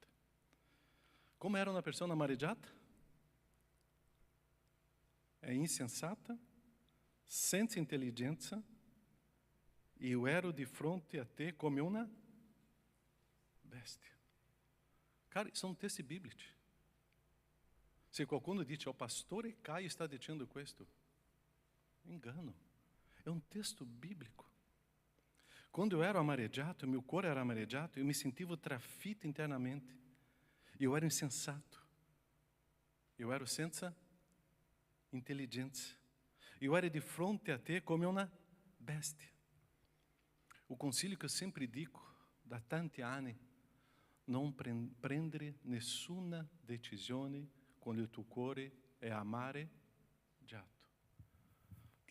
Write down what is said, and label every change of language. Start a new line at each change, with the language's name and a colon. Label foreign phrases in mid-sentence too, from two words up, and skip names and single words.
Italian: Come era una persona amareggiata? È insensata, senza intelligenza, e eu ero di fronte a te come una bestia. Cara, sono testi biblici. Se qualcuno dice, o pastore Caio sta dicendo questo, engano. È un testo bíblico. Quando eu ero amareggiato, meu cuore era amareggiato, eu me sentivo trafitto internamente. Eu era insensato. Eu ero senza intelligenza. Eu era di fronte a te come una bestia. O consiglio che eu sempre dico da tanti anni: non prendere nessuna decisione quando il tuo cuore è amareggiato.